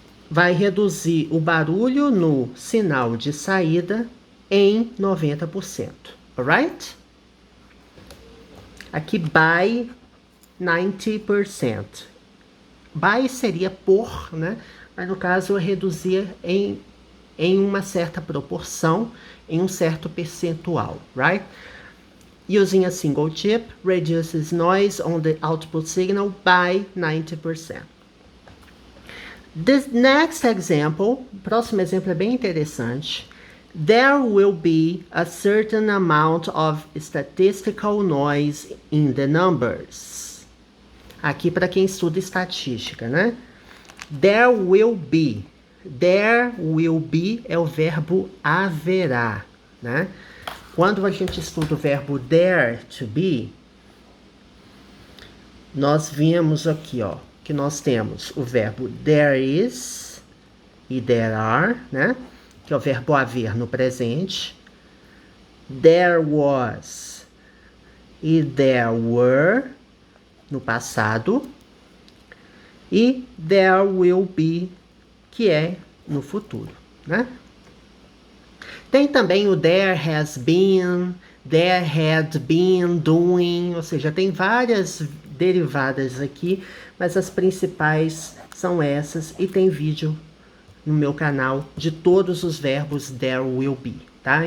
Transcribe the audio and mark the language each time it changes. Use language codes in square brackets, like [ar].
[pt] Vai reduzir o barulho no sinal de saída em 90%. Alright? Aqui, by 90%. By seria por, né? Mas no caso, eu reduzir em uma certa proporção, em um certo percentual, right? [en] Using a single chip reduces noise on the output signal by 90%. This next example, [pt] o próximo exemplo é bem interessante. [en] There will be a certain amount of statistical noise in the numbers. [pt] Aqui para quem estuda estatística, né? [en] There will be. There will be [pt] é o verbo haverá, né? Quando a gente estuda o verbo there to be, nós vimos aqui, ó, que nós temos o verbo there is e there are, né? Que é o verbo haver no presente. There was e there were no passado. E there will be, que é no futuro, né? Tem também o there has been, there had been doing, ou seja, tem várias derivadas aqui, mas as principais são essas, e tem vídeo no meu canal de todos os verbos there will be, tá?